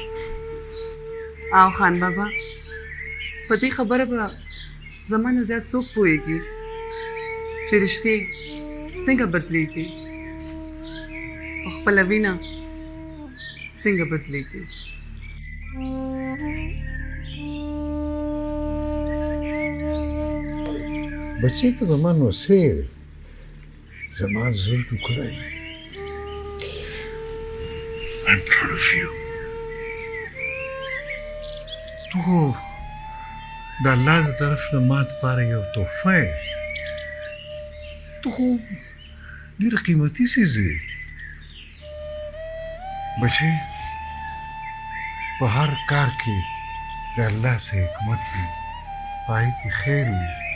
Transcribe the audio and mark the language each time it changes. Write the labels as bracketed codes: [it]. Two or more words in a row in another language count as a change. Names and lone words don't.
[ps] او خان بابا په دې خبره به زما نه زیات څوک پوهېږي چې رشتې څنګه بدلېږي او خپله وینه څنګه بدلېږي. بچې ته زما نو څه زما زړه ټوکړی [en] I'm proud of you. [ps] تو خو د الله د طرف نه ما دپاره یو تحفه یې. تو خو ډېر قیمتي څیز یې. بچې په هر کار کې د الله څخه حکمت وي، په هغې کې خیر وي.